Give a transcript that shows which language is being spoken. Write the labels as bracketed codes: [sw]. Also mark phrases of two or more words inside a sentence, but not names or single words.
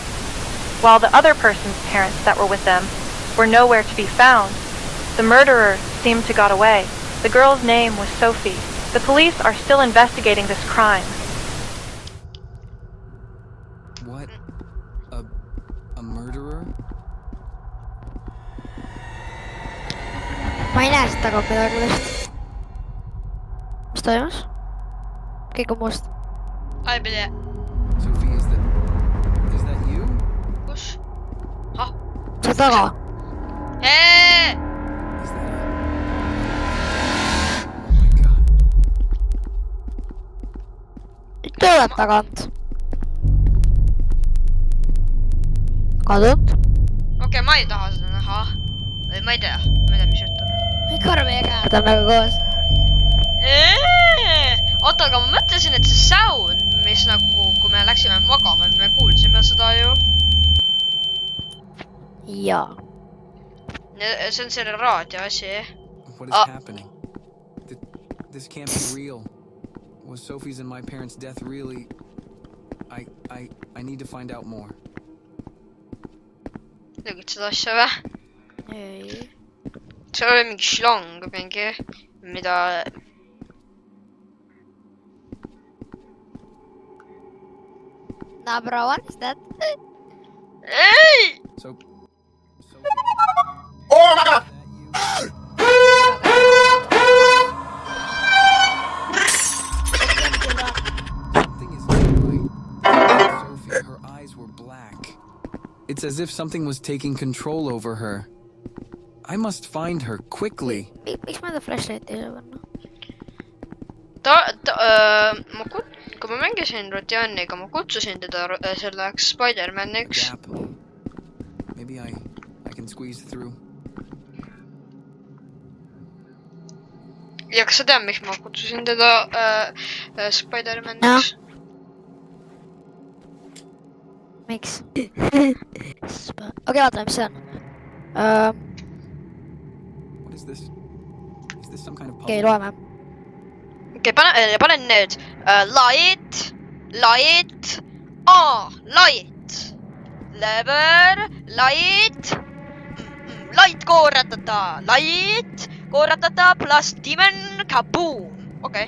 [en] While the other person's parents that were with them were nowhere to be found, the murderer seemed to got away. The girl's name was Sophie. The police are still investigating this crime. What? A murderer? [et] ma ei näe seda kaupa küljest. mis toimus? kõik on must. ai pidi. [en] Sophie, is that you? [et] kus? ah. seal taga. [en] Is that [et] tuleb tagant. Kadunud. Okei, ma ei taha seda näha. Või ma ei tea, mis juhtub. Ikka meie käed on nagu koos. Oota, aga ma mõtlesin, et see sound, mis nagu, kui me läksime magama, me kuulsime seda ju. Jaa. See on selle raadio asi. [en] What is happening? This can't be real. Was Sophie's and my parents' death really? I need to find out more. [et] Tegid seda asja või? Ei. See oli mingi šlang mingi, mida... [en] No bro, what is that? [et] Ei! [en] So Oh my god! something is not right. Sophie, her eyes were black. It's as if something was taking control over her. I must find her quickly. [et] Miks ma ta flashlight ei saa panna? Kui ma mängisin Rotianiga, ma kutsusin teda selleks Spider-Maniks. [en] Gap. Maybe I can squeeze through. [et] Ja kas sa tead, miks ma kutsusin teda Spider-Maniks? Miks? Okei, vaatame, mis see on. [en] What is this? Is this some kind of puzzle? [et] Okei, loeme. Okei, panen nüüd [en] light, light, light, lever, light, light [et] kooratata plus demon kaboom. Okei.